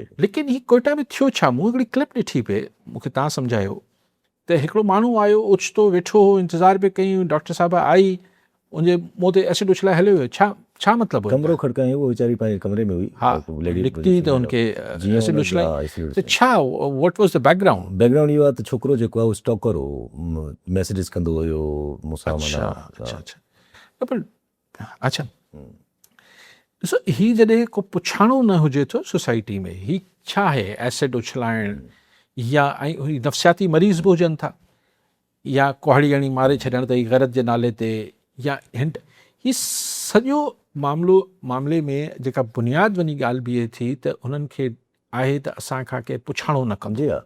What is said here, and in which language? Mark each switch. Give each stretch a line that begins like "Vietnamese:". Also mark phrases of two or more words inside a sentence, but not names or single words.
Sindhi: लेकिन ही कोटा में थियो छा? मूं हिकिड़ी क्लिप ॾिठी पिए, मूंखे तव्हां सम्झायो त हिकिड़ो माण्हू आयो, ओचितो वेठो हो, इंतज़ारु पियो कयूं, डॉक्टर साहिबु आई, उनजे मुंहं ते एसिड उछलाए हलियो वियो। छा मतिलबु? कमरो खड़कायो, वो वीचारी पंहिंजे कमरे में हुई, हा निकिती त हुनखे एसिड उछलाई, त छा
English: what was the background?
Sindhi: बैकग्राउंड इहो आहे त छोकिरो जेको आहे उहो स्टॉकर हो, मैसेजिस कंदो हुयो मूंसां। अच्छा, ॾिसो ही जॾहिं को पुछाणो न हुजे थो सोसाइटी में, ही छा आहे एसिड उछलाइण, या ऐं नफ़्सियाती मरीज़ बि हुजनि था, या कुहाड़ी हणी मारे छॾण त गैरत जे नाले ते, या हिंट, ही सॼो मामले में जेका बुनियाद वञी ॻाल्हि बीहे थी त उन्हनि खे आहे त असांखां केरु पुछाणो न कंदो आहे।